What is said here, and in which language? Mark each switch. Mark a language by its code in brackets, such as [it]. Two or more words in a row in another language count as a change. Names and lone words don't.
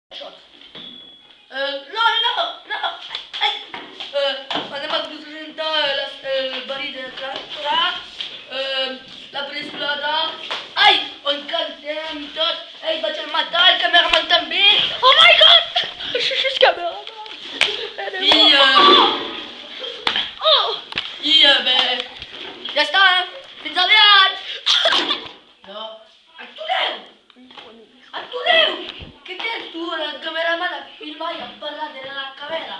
[ca] Shot. No, no, no! Ai! Anem a presentar el verí de Tra, la pel·lícula de... Ai! On cantem i tot! Ei, vaig al matar, el cameraman també! [en] Oh my god! Shh, cameraman! [ca] I bé... Ja està! Fins aviat! No. Atureu! Atureu! Què tens tu, el cameraman a filmar i a parlar de la cavera?